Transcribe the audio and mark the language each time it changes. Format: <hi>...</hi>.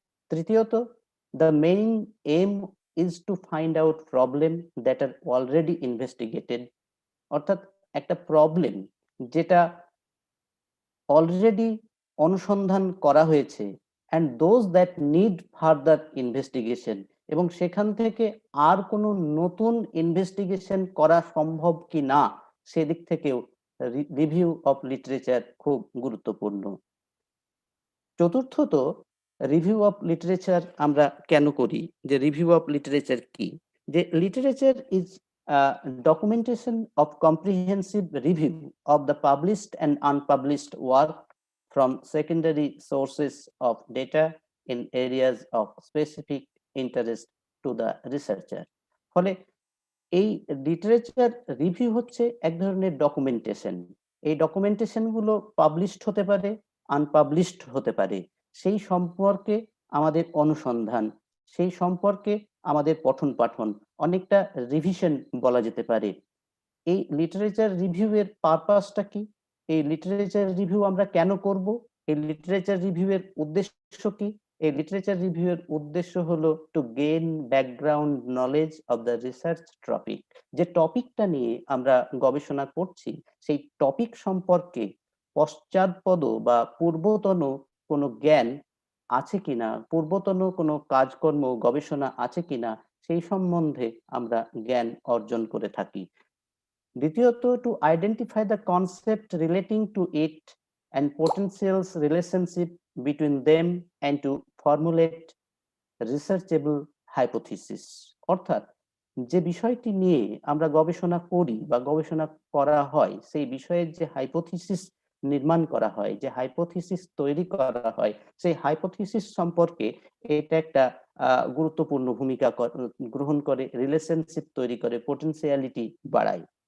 <bn>তৃতীয়ত,</bn> <en>the main aim is to find out problem that are already investigated,</en> <bn>অর্থাৎ একটা problem যেটা already অনুসন্ধান করা হয়েছে,</bn> <en>and those that need further investigation,</en> <bn>এবং সেখান থেকে আর কোনো নতুন ইনভেস্টিগেশন করা সম্ভব কি না, সেদিক থেকেও রিভিউ অফ লিটারেচার খুব গুরুত্বপূর্ণ। চতুর্থত, রিভিউ অফ লিটারেচার আমরা কেন করি, যে রিভিউ অফ লিটারেচার কি? যে literature is</bn> <en>documentation of comprehensive review of the published and unpublished work from secondary sources of data in areas of specific interest to the researcher.</en> <bn>ফলে এই literature review হচ্ছে এক ধরনের ডকুমেন্টেশন। এই documentation গুলো published হতে পারে, আনপাবলিশড হতে পারে। সেই সম্পর্কে আমাদের অনুসন্ধান, সেই সম্পর্কে আমাদের পঠন পাঠন, অনেকটা রিভিশন বলা যেতে পারে। এই লিটারেচার রিভিউ এর পারপাসটা কি? এই লিটারেচার রিভিউ আমরা কেন করব? এই লিটারেচার রিভিউ এর উদ্দেশ্য কি? এই লিটারেচার রিভিউ এর উদ্দেশ্য হলো</bn> <en>To gain background knowledge of the research topic.</en> <bn>যে টপিকটা নিয়ে আমরা গবেষণা করছি সেই টপিক সম্পর্কে পশ্চাৎপদ বা পূর্বতন কোনো জ্ঞান আছে কিনা, পূর্বতন কোনো কাজকর্ম গবেষণা আছে কিনা সেই সম্বন্ধে আমরা জ্ঞান অর্জন করে থাকি।</bn> <en>দ্বিতীয়ত, to identify the concept relating to it and potential relationship between them and to formulate researchable hypothesis।</en> <bn>অর্থাৎ যে বিষয়টি নিয়ে আমরা গবেষণা করি বা গবেষণা করা হয় সেই বিষয়ের যে হাইপোথিসিস নির্মাণ করা হয়, যে হাইপোথিসিস তৈরি করা হয়, সেই হাইপোথিসিস সম্পর্কে এটা একটা গুরুত্বপূর্ণ ভূমিকা গ্রহণ করে, রিলেশনশিপ তৈরি করে, পোটেনশিয়ালিটি বাড়ায়।</bn>